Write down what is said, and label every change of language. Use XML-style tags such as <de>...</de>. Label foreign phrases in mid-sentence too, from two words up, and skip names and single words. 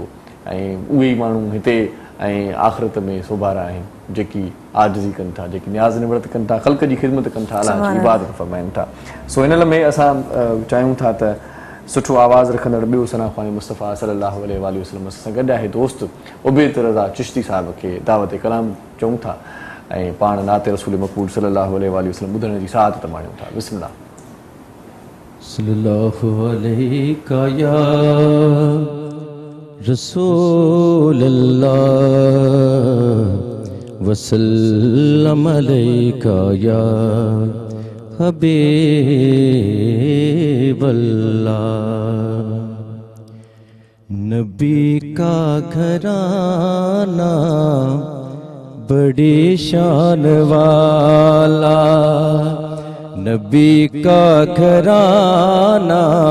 <sd>ऐं उहे ई माण्हू हिते ऐं आख़िरत में सोभारा आहिनि जेकी आजिज़ी कनि था, जेकी न्याज़ निवड़त कनि था, ख़ल्क़ जी ख़िदमत कनि था, अलाह जी इबादत फरमाइनि था। सो हिन में असां चाहियूं था त सुठो आवाज़ रखंदड़ ॿियो सना ख़्वानी मुस्तफ़ा</sd> <ar>صلى الله عليه وسلم</ar> <sd>सां गॾु आहे दोस्त उबैद रज़ा चिश्ती साहिब खे दावत कलाम चऊं था ऐं पाण नाते रसूल मक़बूल</sd> <ar>صلى الله عليه وسلم</ar> <sd>ॿुधण जी साथ तमायूं था। बिस्मिल्लाह।</sd> <ar>صلى الله عليك يا رسول الله وسلم عليك يا حبيب الله.</ar> <ur>نبی کا گھرانا بڑی شان والا، نبی کا گھرانا</ur>